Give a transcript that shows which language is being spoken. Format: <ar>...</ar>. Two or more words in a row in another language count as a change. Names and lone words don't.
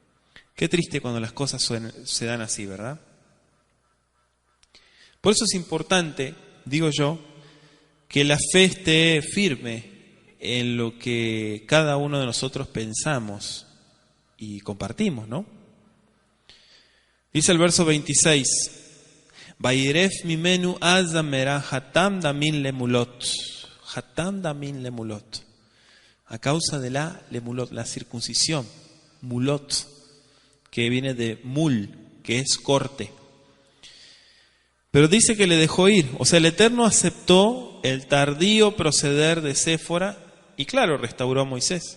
<es>Qué triste cuando las cosas se dan así, ¿verdad? Por eso es importante, digo yo, que la fe esté firme en lo que cada uno de nosotros pensamos y compartimos, ¿no? Dice el verso 26,</es> <he>וַיִּרֶף מִמֶּנּוּ אָז אָמְרָה חֲתַן דָּמִים לַמּוּלֹת. חֲתַן דָּמִים לַמּוּלֹת.</he> <es>A causa de la lemulot, la circuncisión. Mulot, que viene de mul, que es corte. Pero dice que le dejó ir. O sea, el Eterno aceptó el tardío proceder de Séfora y claro, restauró a Moisés.</es>